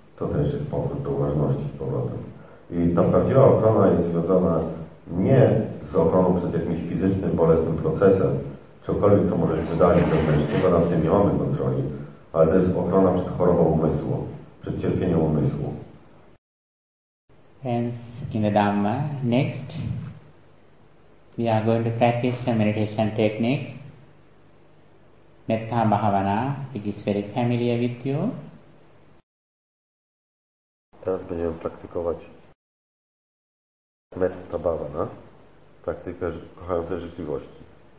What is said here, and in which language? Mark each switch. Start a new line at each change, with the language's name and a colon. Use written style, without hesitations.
Polish: To też jest powrót do uważności z powrotem. I ta prawdziwa ochrona jest związana nie z ochroną przed jakimś fizycznym, bolesnym procesem, czokolwiek, co może się wydarzyć wewnętrznie, bo nad tym nie mamy kontroli, ale to jest ochrona przed chorobą umysłu, przed cierpieniem umysłu.
English: Hence, in the Dhamma, next, we are going to practice a meditation technique, Metta Bhavana, which is very familiar with you.
Polish: Teraz będziemy praktykować Metta Bhavana, praktykę kochającej życzliwości.